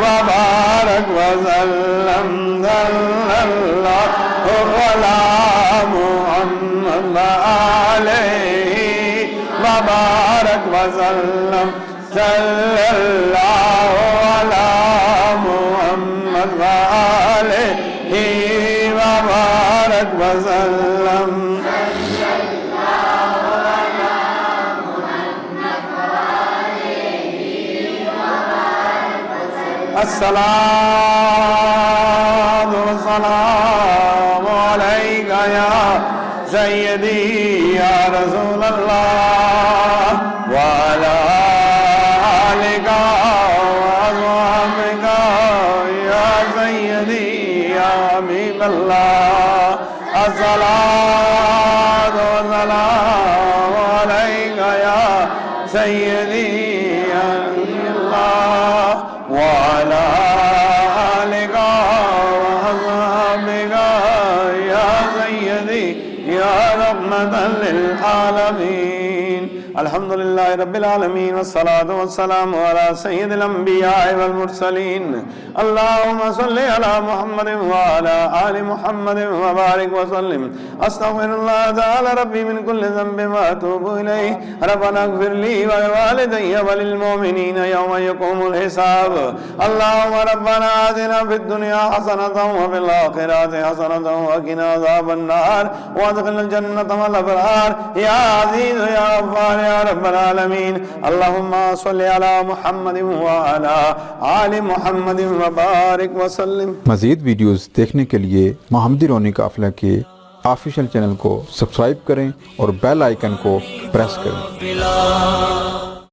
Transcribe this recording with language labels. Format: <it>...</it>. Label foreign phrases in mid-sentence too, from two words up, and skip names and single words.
<ar>بارك وسلم صلى الله على محمد وآله وبارك وسلم صلى الله على محمد وآله وبارك وسلم الصلاة والسلام عليك يا سيدي يا رسول الله وعلى آلك وأصحابك يا سيدي يا حبيب الله الصلاة والسلام عليك يا سيدي يا نبي الله وعلى آلك وأصحابك يا سيدي يا رحمة للعالمين الحمد لله رب العالمين والصلاة والسلام على سيد الأنبياء والمرسلين اللهم صل على محمد وعلى آل محمد وبارك وسلم أستغفر الله تعالى ربي من كل ذنب وأتوب إليه ربنا اغفر لي ولوالدي وللمؤمنين يوم يقوم الحساب اللهم ربنا آتنا في الدنيا حسنة وفي الآخرة حسنة وقنا عذاب النار وأدخلنا جنة الأبرار يا عزيز يا غفار يا رب العالمين اللهم صل على محمد وعلى آل محمد وبارك وسلم.</ar> <hi>मज़ीद वीडियोस देखने के लिए मोहम्मदी रोनी काफ़िला के</hi> <en>official channel</en> <hi>को सब्सक्राइब करें और</hi> <en>bell icon</en> <hi>को प्रेस करें।</hi>